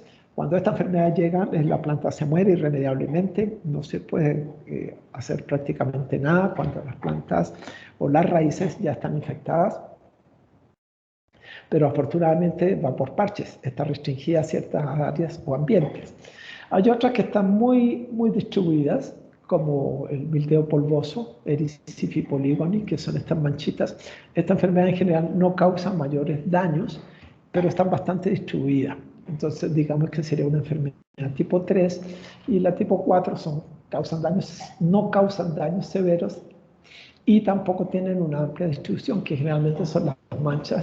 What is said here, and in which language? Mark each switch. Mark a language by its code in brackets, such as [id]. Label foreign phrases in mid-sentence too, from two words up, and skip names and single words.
[es] Cuando esta enfermedad llega, la planta se muere irremediablemente, no se puede hacer prácticamente nada cuando las plantas o las raíces ya están infectadas. Pero afortunadamente va por parches, está restringida a ciertas áreas o ambientes. Hay otras que están muy distribuidas, como el milteo polvoso, Erysifi polygoni, que son estas manchitas. Esta enfermedad en general no causa mayores daños, pero están bastante distribuidas. Entonces, digamos que sería una enfermedad tipo 3, y la tipo 4 no causan daños severos, y tampoco tienen una amplia distribución, que generalmente son las manchas.